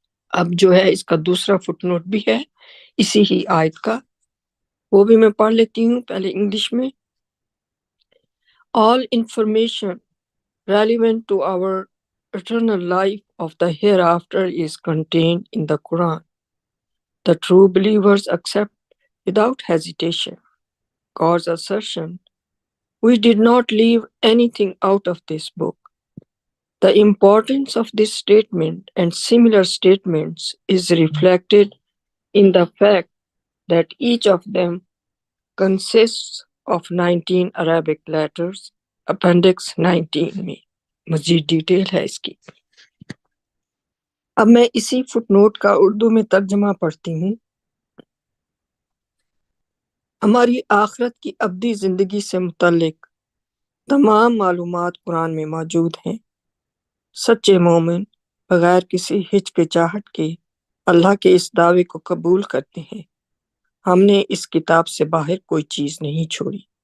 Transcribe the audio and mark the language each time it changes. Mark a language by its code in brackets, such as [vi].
[ur] اب جو ہے اس کا دوسرا فٹ نوٹ بھی ہے اسی ہی آیت کا، وہ بھی میں پڑھ لیتی ہوں پہلے انگلش میں۔ [en] All information relevant to our eternal life of the hereafter is contained in the Quran. The true believers accept without hesitation God's assertion, "We did not leave anything out of this book." The importance of this statement and similar statements is reflected in the fact that each of them consists of 19 Arabic letters. [ur] Appendix 19 میں مزید detail ہے اس کی۔ اب میں اسی fit note کا اردو میں ترجمہ پڑھتی ہوں۔ ہماری آخرت کی ابدی زندگی سے متعلق تمام معلومات قرآن میں موجود ہیں۔ سچے مومن بغیر کسی ہچکچاہٹ کے اللہ کے اس دعوے کو قبول کرتے ہیں، ہم نے اس کتاب سے باہر کوئی چیز نہیں چھوڑی۔